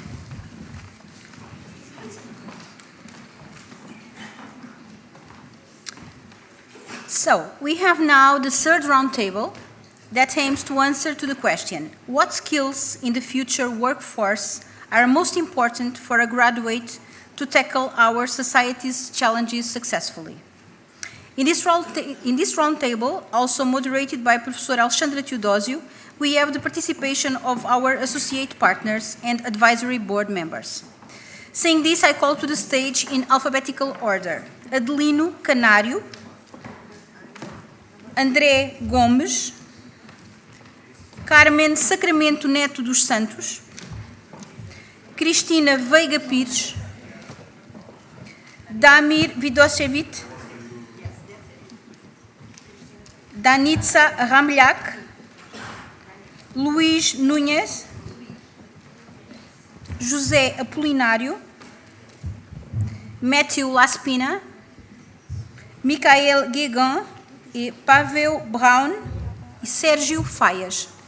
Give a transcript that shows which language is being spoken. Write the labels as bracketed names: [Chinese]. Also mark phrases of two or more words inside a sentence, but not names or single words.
[English] So, we have now the third roundtable that aims to answer to the question, what skills in the future workforce are most important for a graduate to tackle our society's challenges successfully? In this roundtable, also moderated by Professor Alexandra Teodosio, we have the participation of our associate partners and advisory board members. Saying this, I call to the stage in alphabetical order, Adelino Canário, André Gomes, Carmen Sacramento Neto dos Santos, Cristina Veiga Pires, Damir Vidosevich, Danitza Ramlhac, Luís Núñez, José Apolinário, Matthew Laspina, Michael Guégan, e Pavel Brown e Sérgio Faias.